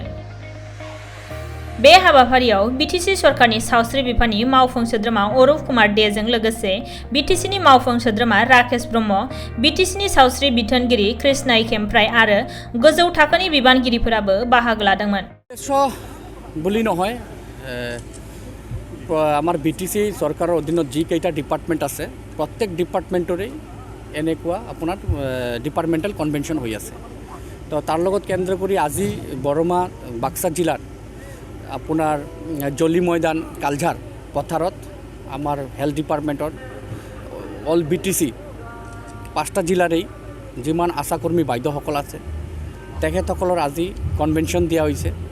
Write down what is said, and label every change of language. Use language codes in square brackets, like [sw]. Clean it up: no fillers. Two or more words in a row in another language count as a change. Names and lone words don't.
[brx] बे हाबाफारियाव बिटिसि सरकारनि सावस्रि बिफाननि मावफुं सोद्रोमा अरुप कुमार देजों लोगोसे बिटिसिनि मावफुं सोद्रोमा राकेश ब्रह्म, बिटिसिनि सावस्रि बिथोनगिरि कृष्णाय खेमफ्राय आरो गोजौ थाखोनि बिबानगिरिफोराबो बाहागो लादोंमोन। [as] বুলি নহয় আমাৰ বিটিসি চৰকাৰৰ অধীনত যি কেইটা ডিপাৰ্টমেণ্ট আছে প্ৰত্যেক ডিপাৰ্টমেণ্টৰে এনেকুৱা আপোনাৰ [en] departmental convention [as] হৈ আছে। তো তাৰ লগত কেন্দ্ৰ কৰি আজি বৰমা বাক্সা জিলাৰ আপোনাৰ জলি ময়দান কালঝাৰ পথাৰত আমাৰ [en] health departmentৰ all BTC [as] 5টা জিলাৰেই যিমান আশাকৰ্মী বাইদেউসকল আছে তেখেতসকলৰ আজি কনভেনশ্যন দিয়া হৈছে।